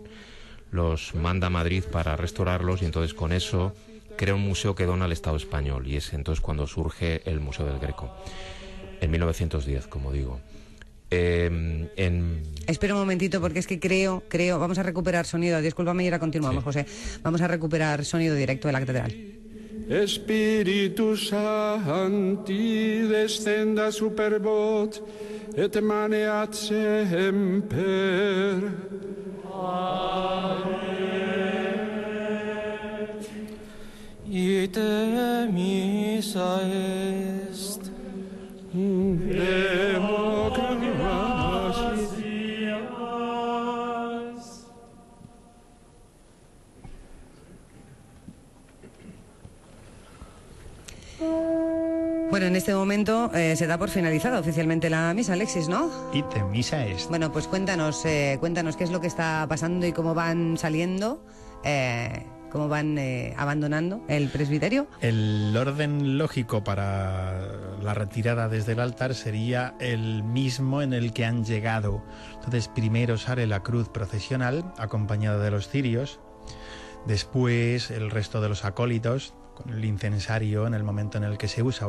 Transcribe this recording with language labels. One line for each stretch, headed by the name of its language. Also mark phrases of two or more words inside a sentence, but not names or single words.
Spanish: Los manda a Madrid para restaurarlos, y entonces con eso crea un museo que dona al Estado español, y es entonces cuando surge el Museo del Greco, en 1910, como digo. Espera un momentito, porque es que creo, vamos a recuperar sonido, discúlpame y ahora continuamos, sí. José, vamos a recuperar sonido directo de la catedral.
Latin: Espíritu Sancti descenda super vot et maneat semper. Ite missa est
Spanish: Bueno, en este momento se da por finalizada oficialmente la misa, Alexis, ¿no?
Latin: Ite missa est.
Spanish: Bueno, pues cuéntanos qué es lo que está pasando y cómo van saliendo, cómo van abandonando el presbiterio. El orden lógico para la retirada desde el altar sería el mismo en el que han llegado. Entonces, primero sale la cruz procesional acompañada de los cirios, después el resto de los acólitos con el incensario en el momento en el que se usa.